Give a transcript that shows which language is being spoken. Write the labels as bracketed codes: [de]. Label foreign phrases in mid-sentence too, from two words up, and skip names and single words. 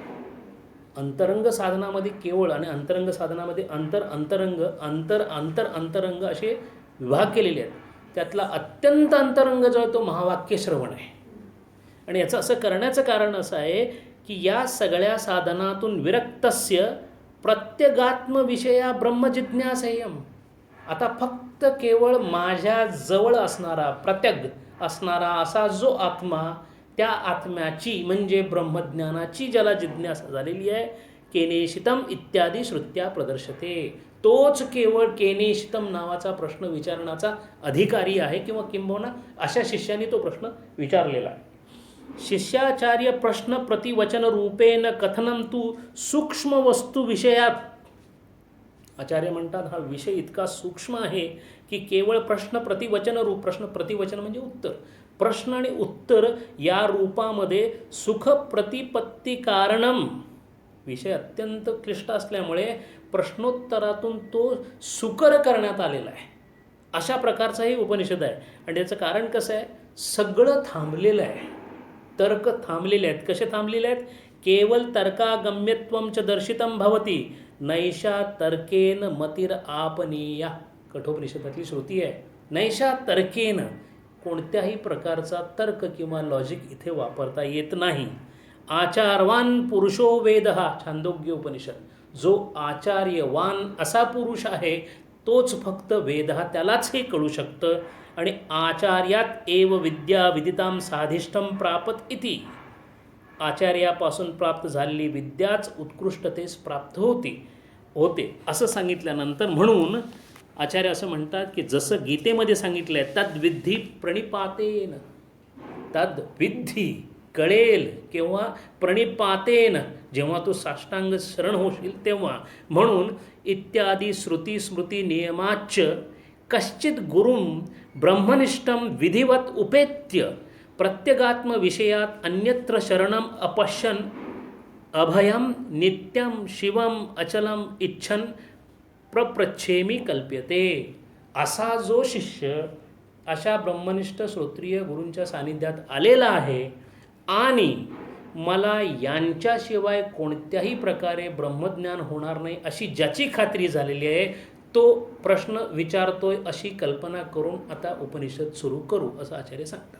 [mr] अंतरंग साधनामध्ये केवळ आणि अंतरंग साधनामध्ये अंतरंग असे विभाग केलेले आहेत. त्यातला अत्यंत अंतरंग जो आहे तो महावाक्य श्रवण आहे. आणि याचं असं करण्याचं कारण असं आहे की या सगळ्या साधनातून [sa] विरक्तस्य प्रत्यगात्म विषया ब्रह्मजिज्ञासेयम. [mr] आता फक्त केवळ माझ्या जवळ असणारा प्रत्यग असणारा असा जो आत्मा, त्या आत्म्याची म्हणजे ब्रह्मज्ञानाची ज्याला जिज्ञासा झालेली आहे, [sa] केनेशितम इत्यादी श्रुत्या प्रदर्शते, [mr] तोच केवळ केनेशितम नावाचा प्रश्न विचारण्याचा अधिकारी आहे किंवा किंबहुना अशा शिष्याने तो प्रश्न विचारलेला आहे. [sa] शिष्याचार्य प्रश्न प्रतिवचन रूपेण कथनम तू सूक्ष्म वस्तू विषयात. [mr] आचार्य म्हणतात हा विषय इतका सूक्ष्म आहे की केवळ प्रश्न प्रतिवचन रूप, प्रश्न प्रतिवचन म्हणजे उत्तर, प्रश्न आणि उत्तर या रूपामध्ये [sa] सुख प्रतिपत्ती कारणम, [mr] विषय अत्यंत क्लिष्ट असल्यामुळे प्रश्नोत्तरातून तो सुकर करण्यात आलेला आहे. अशा प्रकारचा हे उपनिषद आहे. आणि त्याचं कारण कसं आहे? सगळं थांबलेलं आहे, तर्क थांबलेले आहेत. कसे थांबलेले आहेत? [sa] केवळ तर्कागम्यत्वं च दर्शितं भवती नैषा तर्केन मतिर आपनीया. [mr] कठोपनिषदातली श्रुती आहे. [sa] नैषा तर्केन, [mr] कोणत्याही प्रकारचा तर्क किंवा लॉजिक इथे वापरता येत नाही. [sa] आचारवान पुरुषो वेदहा, छांदोग्य उपनिषद. [mr] जो आचार्यवान असा पुरुष आहे तोच फक्त वेदहा, त्यालाच हे कळू शकतं. [sa] आणि आचार्यात एव विद्या विदितां साधिष्ठं प्रापत इति. [mr] आचार्यापासून प्राप्त झालेली विद्याच उत्कृष्टतेस प्राप्त होते असं सांगितल्यानंतर, म्हणून आचार्य असं म्हणतात की जसं गीतेमध्ये सांगितलं आहे [sa] तद्विधी प्रणिपातेन, [mr] तद्विधी कळेल किंवा प्रणिपातेन जेव्हा तू साष्टांग शरण होशील तेव्हा. म्हणून इत्यादी [sa] श्रुती स्मृती नियमाच कश्चित गुरुं ब्रह्मनिष्ठं विधिवत उपेत्य प्रत्यगात्म विषयात अन्यत्र शरणम अपश्यन अभयम नित्यम शिवम अचलम इच्छन प्रप्रच्छेमी कल्प्यते. [mr] असा जो शिष्य अशा ब्रह्मनिष्ठ श्रोत्रिय गुरूंच्या सानिध्यात आलेला आहे आणि मला यांच्याशिवाय कोणत्याही प्रकारे ब्रह्मज्ञान होणार नाही अशी ज्याची खात्री झालेली आहे तो प्रश्न विचारतोय अशी कल्पना करून आता उपनिषद सुरू करू असं आचार्य सांगतात.